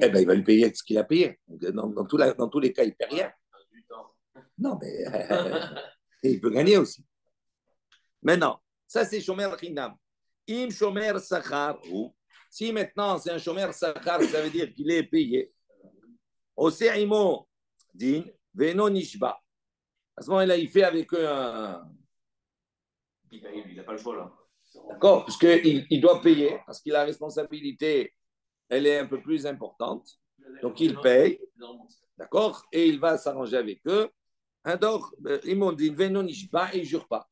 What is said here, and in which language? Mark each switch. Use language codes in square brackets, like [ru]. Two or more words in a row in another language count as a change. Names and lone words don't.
[fr] Eh bien, il va lui payer ce qu'il a payé. Dans tous les cas, il ne paie rien. Non, mais il peut gagner aussi. Maintenant, ça, c'est [he] שומר חינם. אם שומר שכר, [fr] ou si maintenant c'est un [he] שומר שכר, [fr] ça veut dire qu'il est payé. [he] עושה עמו דין ואינו נשבע. [fr] À ce moment-là, il fait avec eux un. Il n'a pas le choix là. D'accord, parce qu'il doit payer, parce qu'il a la responsabilité, elle est un peu plus importante. Donc il paye, d'accord, et il va s'arranger avec eux. Alors, ils m'ont dit [he] ואינו נשבע [fr] et il ne jure pas.